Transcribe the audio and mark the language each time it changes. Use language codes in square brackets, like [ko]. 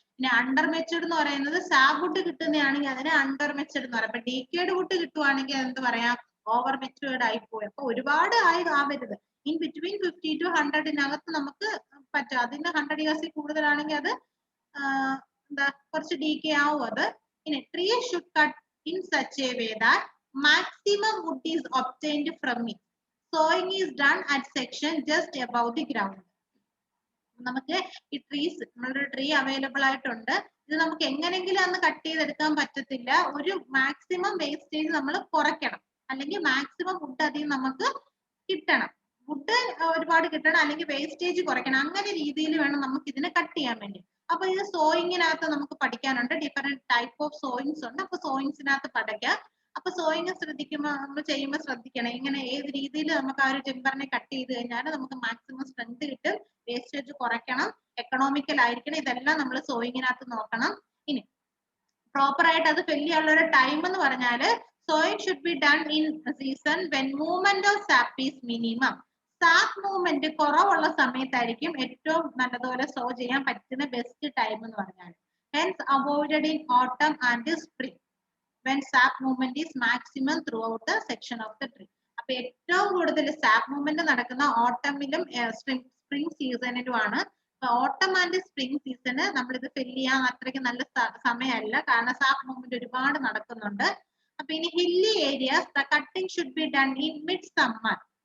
[ml] പിന്നെ അണ്ടർ മെച്ചേർഡ് എന്ന് പറയുന്നത് സാബ് വുഡ് കിട്ടുന്നതാണെങ്കിൽ അതിനെ അണ്ടർ മെച്ചേർഡ് എന്ന് പറയാം. അപ്പൊ ഡീക്കേഡ് വുഡ് കിട്ടുവാണെങ്കിൽ എന്ത് പറയാം, ഓവർ മെച്ചേർഡ് ആയി പോയി. അപ്പൊ ഒരുപാട് ആവരുത്. ഇൻ ബിറ്റ്വീൻ 50 to 100 നമുക്ക് പറ്റും. അതിന് 100 ഇയേഴ്സിൽ കൂടുതലാണെങ്കിൽ അത് എന്താ കുറച്ച് ഡീക്കേ ആവും അത്. [en] ഇനി tree should cut in such a way that maximum wood is obtained from it. Sowing is done at section just above the ground. [ml] നമുക്ക് ഈ ട്രീസ്, നമ്മളൊരു ട്രീ അവൈലബിൾ ആയിട്ടുണ്ട്, ഇത് നമുക്ക് എങ്ങനെങ്കിലും അന്ന് കട്ട് ചെയ്തെടുക്കാൻ പറ്റത്തില്ല. ഒരു മാക്സിമം വേസ്റ്റേജ് നമ്മൾ കുറയ്ക്കണം, അല്ലെങ്കിൽ മാക്സിമം വുഡ് അതിൽ നമുക്ക് കിട്ടണം. വുഡ് ഒരുപാട് കിട്ടണം, അല്ലെങ്കിൽ വേസ്റ്റേജ് കുറയ്ക്കണം. അങ്ങനെ രീതിയിൽ വേണം നമുക്ക് ഇതിനെ കട്ട് ചെയ്യാൻ വേണ്ടി. അപ്പൊ ഇത് സോയിങ്ങിനകത്ത് നമുക്ക് പഠിക്കാനുണ്ട്. ഡിഫറെന്റ് ടൈപ്പ് ഓഫ് സോയിങ്സ് ഉണ്ട്. അപ്പൊ സോയിങ്സിനകത്ത് പഠിക്കാം. അപ്പൊ സോയിങ് ശ്രദ്ധിക്കുമ്പോൾ നമ്മൾ ചെയ്യുമ്പോൾ ശ്രദ്ധിക്കണം, ഇങ്ങനെ ഏത് രീതിയിൽ നമുക്ക് ആ ഒരു ടിമ്പറിനെ കട്ട് ചെയ്ത് കഴിഞ്ഞാൽ നമുക്ക് മാക്സിമം സ്ട്രെങ്ത് കിട്ടും, വേസ്റ്റേജ് കുറയ്ക്കണം, എക്കണോമിക്കൽ ആയിരിക്കണം. ഇതെല്ലാം നമ്മൾ സോയിങ്ങിനകത്ത് നോക്കണം. ഇനി പ്രോപ്പർ ആയിട്ട് അത് ഫില്ല് ചെയ്യാനുള്ള ഒരു ടൈം എന്ന് പറഞ്ഞാല് [en] sowing should be done in season when movement of sap is minimum. [ml] Sap movement കുറവുള്ള സമയത്തായിരിക്കും ഏറ്റവും നല്ലതുപോലെ സോ ചെയ്യാൻ പറ്റുന്ന ബെസ്റ്റ് ടൈം എന്ന് പറഞ്ഞാൽ. [en] Hence avoided in autumn and spring when sap movement is maximum throughout the section of the tree. [ml] അപ്പൊ ഏറ്റവും കൂടുതൽ സാപ്പ് മൂവ്മെന്റ് നടക്കുന്ന ഓട്ടമിലും സ്പ്രിംഗ് സീസണിലുമാണ്. ഓട്ടം ആൻഡ് സ്പ്രിംഗ് സീസണ് നമ്മളിത് ഫില്ല് ചെയ്യാൻ അത്രയ്ക്ക് നല്ല സമയമല്ല, കാരണം സാപ്പ് മൂവ്മെന്റ് ഒരുപാട് നടക്കുന്നുണ്ട്. [en] അപ്പൊ ഇനി hilly areas the cutting should be done in mid summer.